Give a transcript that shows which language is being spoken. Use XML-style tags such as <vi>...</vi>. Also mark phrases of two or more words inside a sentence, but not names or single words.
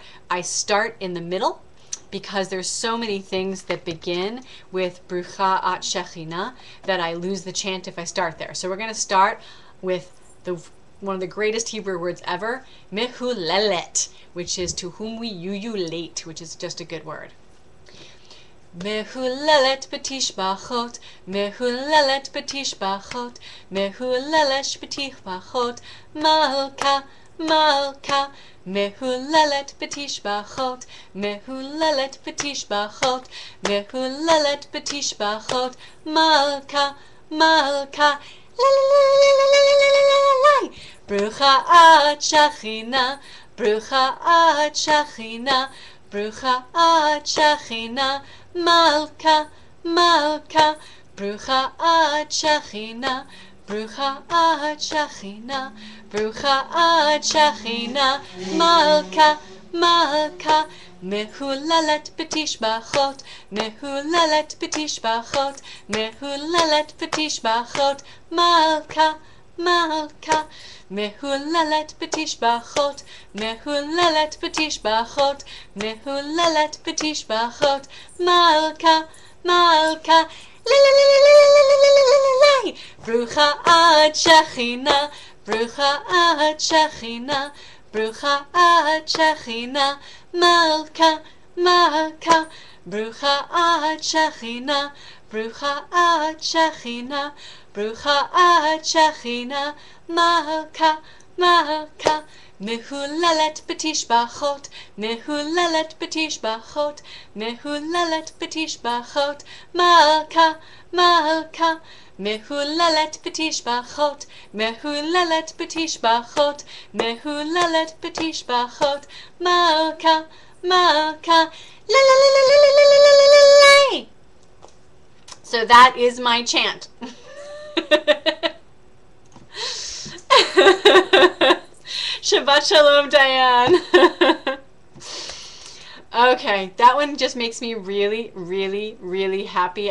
<en>I start in the middle because there's so many things that begin with</en> <he>Brucha at Shechina</he> <en>that I lose the chant if I start there. So we're going to start with one of the greatest Hebrew words ever, Mehulelet, which is to whom we ululate, which is just a good word.</en> <he>מהוללת בתשבחות, מהוללת בתשבחות, מהוללת בתשבחות, מלכה, מלכה, מהוללת בתשבחות, מהוללת בתשבחות, מהוללת בתשבחות, מלכה, מלכה, לה לה לה לה לה לה לה לה לה לה. ברוכה את שכינה, ברוכה את שכינה, ברוכה את שכינה, מלכה, מלכה, ברוכה את שכינה, ברוכה את שכינה, ברוכה את שכינה, מלכה, malka, מהוללת בתשבחות, מהוללת בתשבחות, מהוללת בתשבחות, מלכה, מלכה, מהוללת בתשבחות, מהוללת בתשבחות, מהוללת בתשבחות, מלכה, מלכה, לה לה לה לה לה לה לה לה לה לה. ברוכה את שכינה, ברוכה את שכינה, ברוכה את שכינה, מלכה, מלכה, ברוכה את שכינה, ברוכה את שכינה, ברוכה את שכינה, מלכה, malka, מהוללת בתשבחות, מהוללת בתשבחות, מהוללת בתשבחות, מלכה, מלכה, מהוללת בתשבחות, מהוללת בתשבחות, מהוללת בתשבחות, מלכה, מלכה, לה לה לה לה לה לה לה לה לה לה.</he> <en>So that is my chant.</en> <he>שבת שלום,</he> <en>Diane. Okay, that one just makes me really, really, really happy.</en>